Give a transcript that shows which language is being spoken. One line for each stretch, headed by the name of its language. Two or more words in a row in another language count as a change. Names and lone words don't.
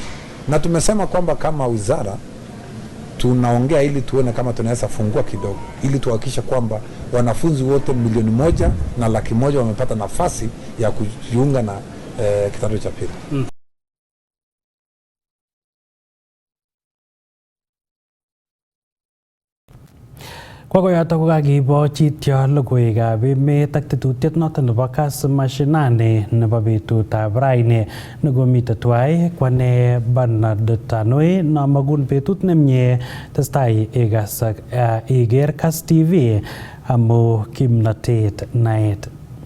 Swahili: Na tumesema kwamba kama wizara tunaongea ili tuone kama tunaweza fungua kidogo ili tuhakikishe kwamba wanafunzi wote 1,100,000 wamepata nafasi ya kujiunga na kidato cha pili.
Kalenjin: Kwa koyoto kokakibo chityo logoiwekab emet ak tetutiet noton nebo Kass Mashinani nebo betutab raini nekomite tuwai kwane Bernard Tanui nomakun betut nemie testai ikas ak iker Kass TV amu kimnatet naet